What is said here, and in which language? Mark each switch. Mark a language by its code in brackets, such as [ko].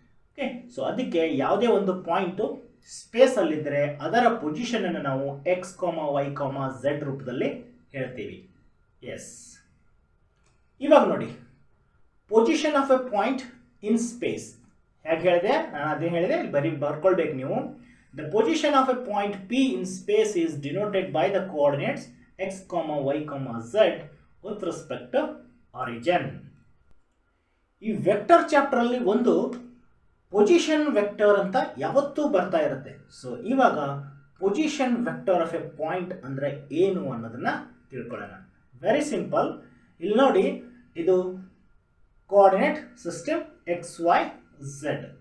[kn] Okay, so ಅದಕ್ಕೆ ಯಾವುದೇ ಒಂದು ಪಾಯಿಂಟು ಸ್ಪೇಸಲ್ಲಿದ್ದರೆ ಅದರ ಪೊಸಿಷನನ್ನು ನಾವು X, Y, Z ರೂಪದಲ್ಲಿ ಹೇಳ್ತೀವಿ. ಎಸ್, ಇವಾಗ ನೋಡಿ, [en] position of a point in space [kn] ಹೇಗೆ ಹೇಳಿದೆ, ನಾನು ಅದೇ ಹೇಳಿದೆ, ಇಲ್ಲಿ ಬರ್ಕೊಳ್ಬೇಕು ನೀವು. [en] The position of a point P in space is denoted by the coordinates X, Y, Z with respect to origin. [kn] ಈ ವೆಕ್ಟರ್ ಚಾಪ್ಟರ್ ಅಲ್ಲಿ ಒಂದು ಪೊಸಿಷನ್ ವೆಕ್ಟರ್ ಅಂತ ಯಾವತ್ತೂ ಬರ್ತಾ ಇರುತ್ತೆ. ಸೊ ಇವಾಗ position vector of A point ಅಂದರೆ ಏನು ಅನ್ನೋದನ್ನ ತಿಳ್ಕೊಳ್ಳೋಣ. [en] Very simple. [kn] ಇಲ್ಲಿ ನೋಡಿ, ಇದು coordinate system X, Y, Z.